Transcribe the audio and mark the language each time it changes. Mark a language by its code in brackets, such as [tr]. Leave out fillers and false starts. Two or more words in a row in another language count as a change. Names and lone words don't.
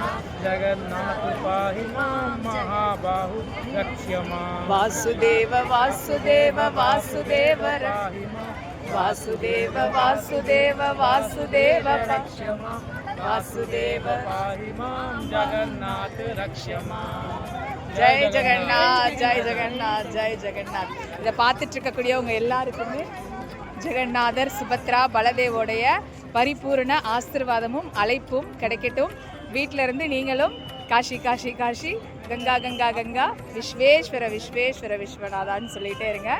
[sa] जगन्नाथ पाहिमाम्। महाबाहु रक्षमाम्. वासुदेव वासुदेव वासुदेव रहिमाम्. वासुदेव वासुदेव वासुदेव रक्षमाम्. वासुदेव पाहिमाम्। जगन्नाथ रक्षमाम्. [ta] ஜெய் ஜெகநாத் ஜெய் ஜெகநாத் ஜெய் ஜெகநாத். இதை பார்த்துட்டு இருக்கக்கூடியவங்க எல்லாருக்குமே ஜெகநாதர் சுபத்ரா பலதேவோடைய பரிபூர்ண ஆசீர்வாதமும் அழைப்பும் கிடைக்கட்டும். வீட்டில இருந்து நீங்களும் காஷி காஷி காஷி, கங்கா கங்கா கங்கா, விஸ்வேஸ்வர விஸ்வேஸ்வர விஸ்வநாதான்னு சொல்லிகிட்டே இருங்க.